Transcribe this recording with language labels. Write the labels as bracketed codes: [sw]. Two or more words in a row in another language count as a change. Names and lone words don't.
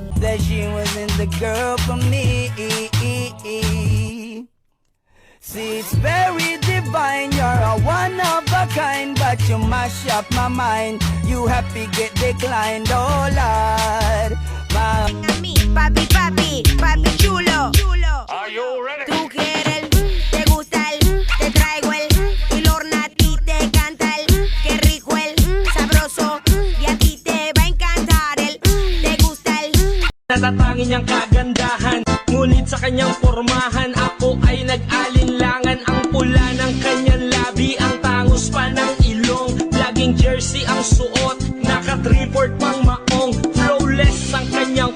[en] that she wasn't the girl for me. See, it's very divine, you're a one of a kind, but you mash up my mind. You happy get declined, oh Lord. [es] Papi, papi, papi chulo. [en] Are you ready? [es] Tú quieres te gusta te traigo y Lorna a ti te canta qué rico sabroso, y a ti te va a encantar te gusta [tl] Natatangin niyang kagandahan, ngunit sa kanyang pormahan ako ay nag-alinlangan. Ang pula ng kanyang labi, ang tangos pa ng ilong, laging jersey ang suot, naka-3-port pang maong, flawless ang kanyang